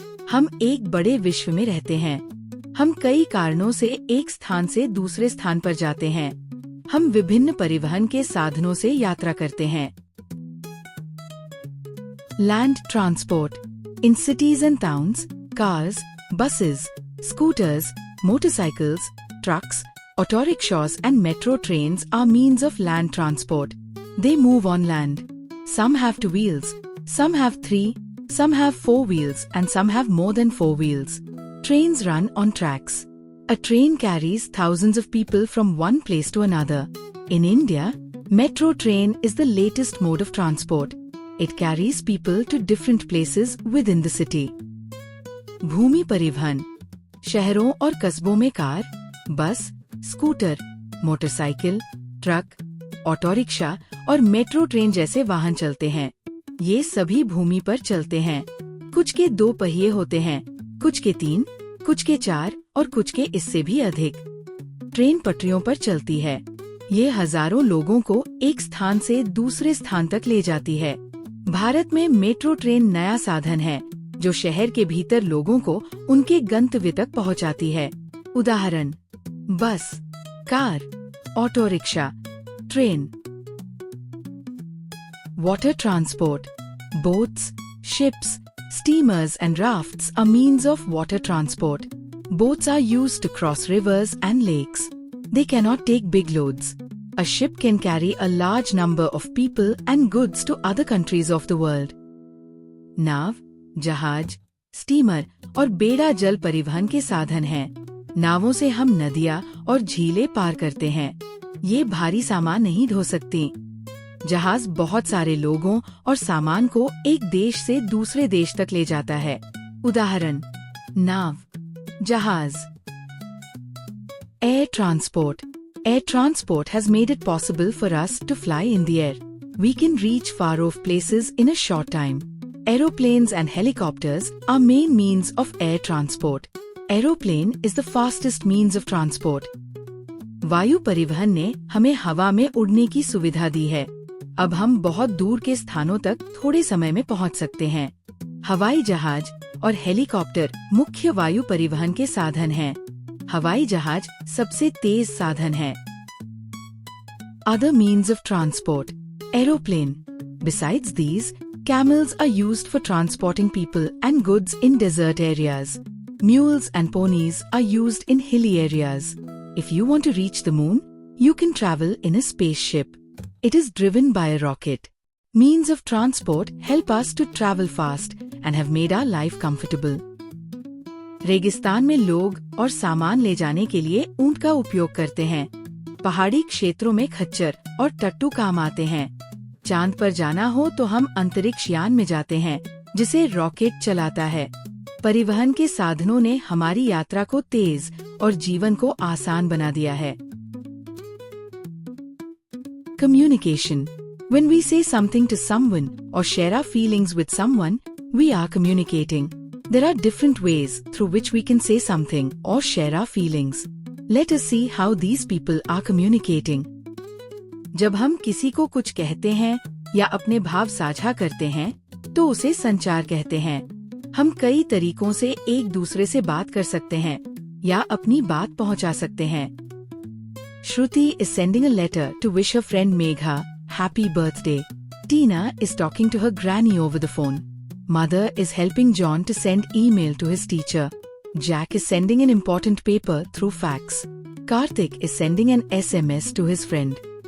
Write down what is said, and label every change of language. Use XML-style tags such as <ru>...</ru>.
<hi>हम एक बड़े विश्व में रहते हैं। हम कई कारणों से एक स्थान से दूसरे स्थान पर जाते हैं। हम विभिन्न परिवहन के साधनों से यात्रा करते हैं।</hi> <en>Land transport. In cities and towns, cars, buses, scooters, motorcycles, trucks, auto rickshaws and metro trains are means of land transport. They move on land. Some have 2 wheels, some have 3, some have 4 wheels and some have more than 4 wheels. Trains run on tracks. A train carries thousands of people from one place to another. In India, metro train is the latest mode of transport. It carries people to different places within the city.</en> <hi>भूमि परिवहन. शहरों और कस्बों में car, बस, scooter, motorcycle, truck, auto rickshaw और metro train जैसे वाहन चलते हैं। ये सभी भूमि पर चलते हैं। कुछ के 2 पहिए होते हैं, कुछ के 3, कुछ के 4 और कुछ के इससे भी अधिक। ट्रेन पटरियों पर चलती है। ये हजारों लोगों को एक स्थान से दूसरे स्थान तक ले जाती है। भारत में मेट्रो ट्रेन नया साधन है जो शहर के भीतर लोगों को उनके गंतव्य तक पहुंचाती है। उदाहरण: बस, car, auto rickshaw, train.</hi> <en>Water transport. Boats, ships, steamers and rafts are means of water transport. Boats are used to cross rivers and lakes. They cannot take big loads. A ship can carry a large number of people and goods to other countries of the world.</en> <hi>नाव, जहाज, steamer और बेड़ा जल परिवहन के साधन हैं। नावों से हम नदियां और झीलें पार करते हैं। ये भारी सामान नहीं ढो सकती। जहाज बहुत सारे लोगों और सामान को एक देश से दूसरे देश तक ले जाता है। उदाहरण: नाव, जहाज।</hi> <en>Air transport. Air transport has made it possible for us to fly in the air. We can reach far-off places in a short time. Aeroplanes and helicopters are main means of air transport. Aeroplane is the fastest means of transport.</en> <hi>वायु परिवहन ने हमें हवा में उड़ने की सुविधा दी है। अब हम बहुत दूर के स्थानों तक थोड़े समय में पहुंच सकते हैं। हवाई जहाज और हेलीकॉप्टर मुख्य वायु परिवहन के साधन हैं। हवाई जहाज सबसे तेज साधन है।</hi> <en>Other means of transport. Aeroplane. Besides these, camels are used for transporting people and goods in desert areas. Mules and ponies are used in hilly areas. If you want to reach the moon, you can travel in a spaceship. It is driven by a rocket. Means of transport help us to travel fast and have made our life comfortable.</en> <hi>रेगिस्तान में लोग और सामान ले जाने के लिए ऊंट का उपयोग करते हैं। पहाड़ी क्षेत्रों में खच्चर और टट्टू काम आते हैं। चांद पर जाना हो तो हम अंतरिक्ष यान में जाते हैं जिसे रॉकेट चलाता है। परिवहन के साधनों ने हमारी यात्रा को तेज और जीवन को आसान बना दिया है।</hi> <en>Communication. When we say something to someone or share our feelings with someone, we are communicating. There are different ways through which we can say something or share our feelings. Let us see how these people are communicating.</en> <hi>जब हम किसी को कुछ कहते हैं या अपने भाव साझा करते हैं तो उसे संचार कहते हैं। हम कई तरीकों से एक दूसरे से बात कर सकते हैं या अपनी बात पहुंचा सकते हैं।</hi> <en>Shruti is sending a letter to wish her friend Megha happy birthday. Tina is talking to her granny over the phone. Mother is helping John to send email to his teacher. Jack is sending an important paper through fax. Karthik is sending an SMS to his friend.</en>